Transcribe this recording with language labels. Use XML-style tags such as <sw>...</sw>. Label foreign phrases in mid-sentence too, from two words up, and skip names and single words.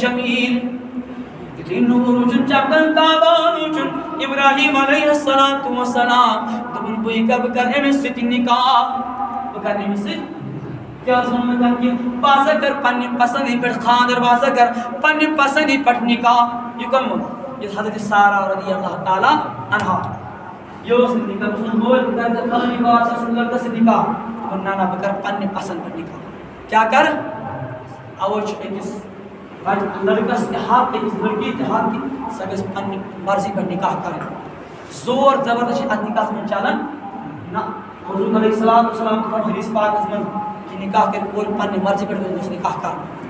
<ks>جمیٖل یُتھُے نوٗر وٕچھُن چمکان تابان وٕچھُن ابراہیٖم</ks> <ar>علیہ السلام</ar> <ks>دوٚپُن بہٕ کرٕ أمِس سۭتۍ نِکاح بہٕ کرٕ أمِس سۭتۍ کیٛاہ اوس ووٚنمُت کہِ بہٕ ہسا کرٕ پننہِ پسنٛدی پٮ۪ٹھ خانٛدر بہٕ ہسا کرٕ پننہِ پسنٛدی پٮ۪ٹھ نِکاح یہِ کٔمۍ ووٚن یہِ حضرت سارہ</ks> <ar>رضی اللہ تعالیٰ عنہا</ar> <ks>یہِ اوس نہٕ نِکاح بہٕ چھُس بہٕ کرٕ ژےٚ فلٲنی بادشاہ سٕنٛدِ لڑکس سۭتۍ نِکاح دوٚپُن نہ بہٕ کرٕ پننہِ پسنٛد پٮ۪ٹھ نِکاح کیٛاہ کرٕ اوے چھُ أکِس لڑکس تہِ حق أکِس لڑکی تہِ حق کہِ سۄ گژھِ پننہِ مرضی پٮ۪ٹھ نِکاح کرٕنۍ زور زبردست چھِ اتھ نِکاحس منٛز چلان نہ حضوٗر</ks> <ar>علیہ السلام</ar> <ks>تہِ ووٚن حدیٖث پاکس منٛز کہِ نِکاح کرِ کورِ پننہِ مرضی پٮ۪ٹھ گوٚژھ نِکاح کرُن</ks>